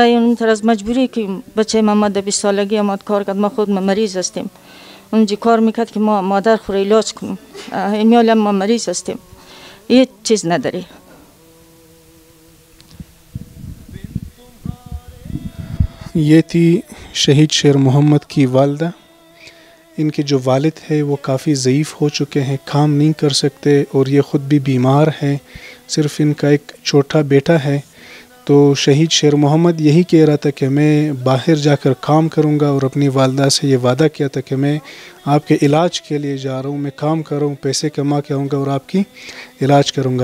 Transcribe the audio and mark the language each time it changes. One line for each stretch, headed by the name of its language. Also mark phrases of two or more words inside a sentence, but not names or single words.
Hazaragi: اون طرز از مجبوری که بچه محمد 20 سالگی آمد کار کرد، ما خود مریض هستیم، اونجا کار میکرد که ما مادر خود علاج کنیم، امیال ما مریض هستیم، هیچ چیز نداری.
Urdu: یہ تھی شہید شیر محمد کی والدہ. ان کے جو والد ہے وہ کافی ضعیف ہو چکے ہیں, کام نہیں کر سکتے اور یہ خود بھی بیمار ہیں. صرف ان کا ایک چھوٹا بیٹا ہے. تو شہید شیر محمد یہی کہہ رہا تھا کہ میں باہر جا کر کام کروں گا, اور اپنی والدہ سے یہ وعدہ کیا تھا کہ میں آپ کے علاج کے لیے جا رہا ہوں, میں کام کر رہا ہوں, پیسے کما کے آؤں گا اور آپ کی علاج کروں گا.